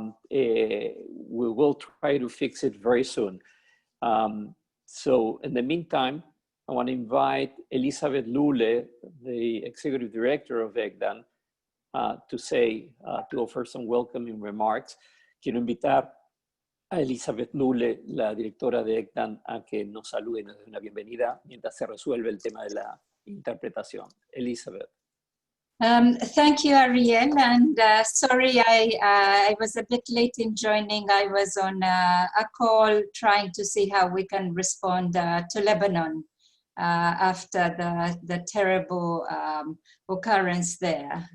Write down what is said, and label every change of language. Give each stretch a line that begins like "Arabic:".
English: We will try to fix it very soon. So in the meantime, I want to invite Elizabeth Lule, the Executive Director of ECDAN, to offer some welcoming remarks.
Spanish: Quiero invitar a Elizabeth Lule, la directora de ECDAN, a que nos salude y nos dé una bienvenida mientras se resuelve el tema de la interpretación.
English: Elizabeth. Thank you, Ariel, and sorry I was a bit late in joining. I was on a call trying to see how we can respond to Lebanon. after the terrible occurrence there.